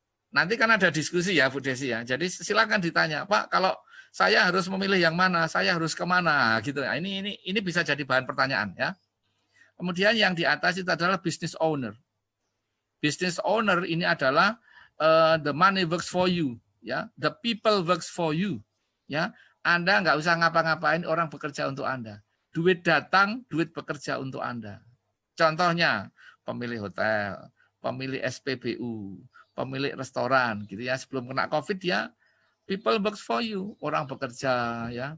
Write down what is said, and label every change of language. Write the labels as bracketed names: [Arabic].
[Indonesian] Nanti kan ada diskusi ya Bu Desi ya. Jadi silakan ditanya, Pak, kalau saya harus memilih yang mana, saya harus kemana gitu. Nah, ini bisa jadi bahan pertanyaan ya. Kemudian yang di atas itu adalah business owner. [English] Business owner [Indonesian] ini adalah [English] the money works for you, ya. The people works for you, ya. [Indonesian] Anda nggak usah ngapa-ngapain, orang bekerja untuk Anda. Duit datang, duit bekerja untuk Anda. Contohnya pemilik hotel, pemilik SPBU, pemilik restoran, gitu ya. Sebelum kena COVID ya. [English] People works for you, [Indonesian] orang bekerja ya.